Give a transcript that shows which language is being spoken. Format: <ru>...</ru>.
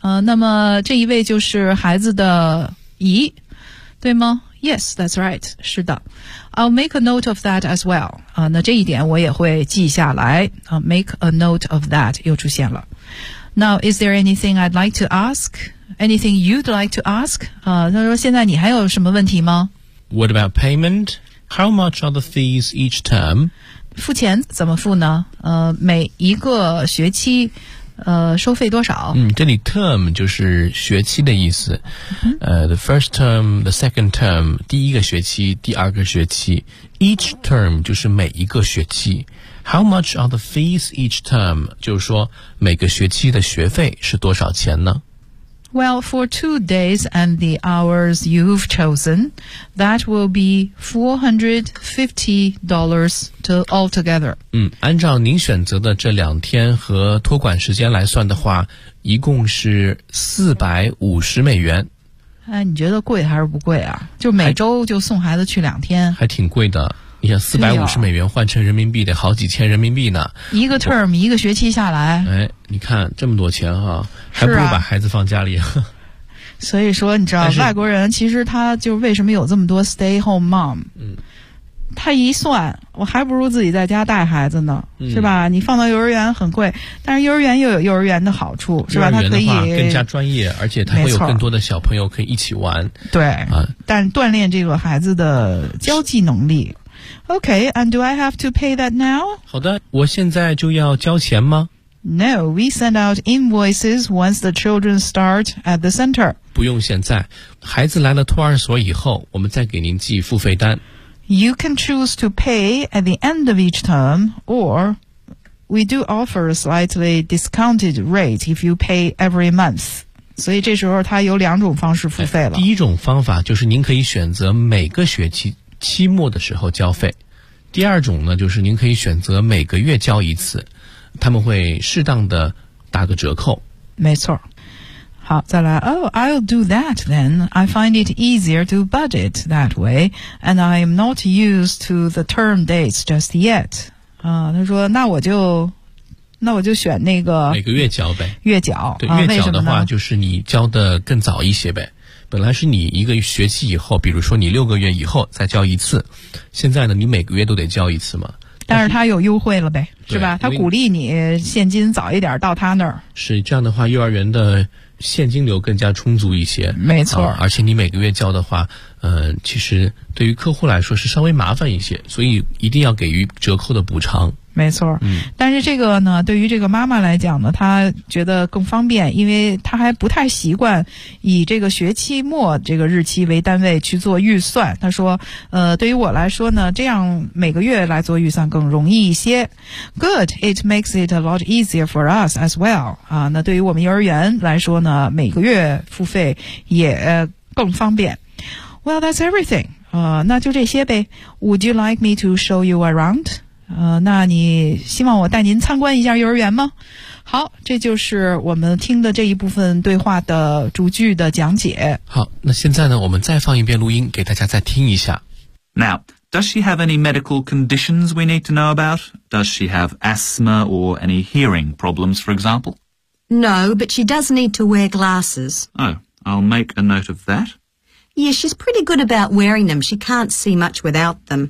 <zh>那么这一位就是孩子的姨，对吗？</zh> <en>Yes, that's right.</en> <zh>是的。</zh> <en>I'll make a note of that as well.</en> <zh>那这一点我也会记下来。</zh> <en>Make a note of that</en> <zh>又出现了。</zh> <en>Now, is there anything I'd like to ask? Anything you'd like to ask?</en> <zh>他说现在你还有什么问题吗</zh> <en>?What about payment? How much are the fees each term?</en> <zh>付钱怎么付呢每一个学期收费多少这里 term 就是学期的意思、</zh> <en>The first term, the second term</en> <zh>第一个学期第二个学期</zh> <en>Each term</en> <zh>就是每一个学期</zh> <en>How much are the fees each term</en> <zh>就是说每个学期的学费是多少钱呢</zh> <en>Well, for 2 days and the hours you've chosen That will be $450 to altogether.</en> <zh>按照您选择的这两天和托管时间来算的话，一共是450美元。哎，你觉得贵还是不贵啊？就每周就送孩子去两天，还挺贵的。你想450美元换成人民币得好几千人民币呢。一个 term 一个学期下来，哎，你看这么多钱哈，还不如把孩子放家里。所以说你知道外国人其实他就为什么有这么多</zh> <en>stay home mom</en> <zh>他一算我还不如自己在家带孩子呢是吧你放到幼儿园很贵但是幼儿园又有幼儿园的好处是吧他可以更加专业而且他会有更多的小朋友可以一起玩对、但锻炼这个孩子的交际能力</zh> <en>OK and do I have to pay that now</en> <zh>好的我现在就要交钱吗</zh> <en>No, we send out invoices once the children start at the center.</en> <zh>不用现在，孩子来了托儿所以后，我们再给您寄付费单。</zh> <en>You can choose to pay at the end of each term, or we do offer a slightly discounted rate if you pay every month.</en> <zh>所以这时候他有两种方式付费了。第一种方法就是您可以选择每个学期期末的时候交费。第二种呢，就是您可以选择每个月交一次。他们会适当的打个折扣。没错。好，再来。</zh> <en>Oh, I'll do that then. I find it easier to budget that way, and I'm not used to the term dates just yet.</en> <zh>他说那我就选那个。每个月缴呗。月缴。对，月缴的话就是你交的更早一些呗。本来是你一个学期以后，比如说你6个月以后再交一次。现在呢你每个月都得交一次嘛。但是他有优惠了呗是吧他鼓励你现金早一点到他那儿。是这样的话幼儿园的现金流更加充足一些。没错。而且你每个月交的话其实对于客户来说是稍微麻烦一些所以一定要给予折扣的补偿。没错。但是这个呢对于这个妈妈来讲呢她觉得更方便因为她还不太习惯以这个学期末这个日期为单位去做预算。她说对于我来说呢这样每个月来做预算更容易一些。</zh> <en>Good, it makes it a lot easier for us as well.</en> <zh>那对于我们幼儿园来说呢每个月付费也更方便。</zh> <en>Well, that's everything.</en> <zh>那就这些呗。</zh> <en>Would you like me to show you around?</en> <zh>那你希望我带您参观一下幼儿园吗？好，这就是我们听的这一部分对话的逐句的讲解。好，那现在呢，我们再放一遍录音给大家再听一下。</zh> <en>Now, does she have any medical conditions we need to know about? Does she have asthma or any hearing problems, for example? No, but she does need to wear glasses. Oh, I'll make a note of that. Yeah, she's pretty good about wearing them. She can't see much without them.</en>